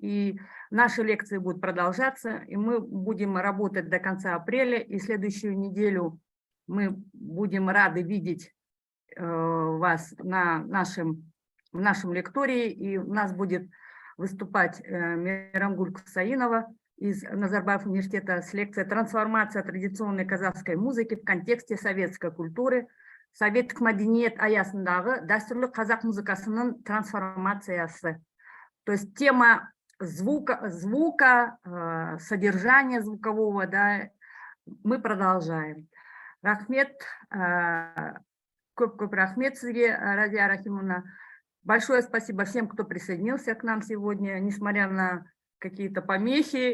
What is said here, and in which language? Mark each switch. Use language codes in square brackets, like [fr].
[ru] И наши лекции будут продолжаться, и мы будем работать до конца апреля, и следующую неделю мы будем рады видеть вас в нашем лектории, и у нас будет выступать Мейрамгуль Кусаинова из Назарбаев университета с лекцией «Трансформация традиционной казахской музыки в контексте советской культуры. [kk] Советтік мәдениет аясындағы дәстүрлі қазақ музыкасының трансформациясы». [ru] То есть тема звука, содержания звукового, да, мы продолжаем. [kk] Рахмет, көп рахмет сізге, Разия Рахимовна. [ru] Большое спасибо всем, кто присоединился к нам сегодня, несмотря на какие-то помехи.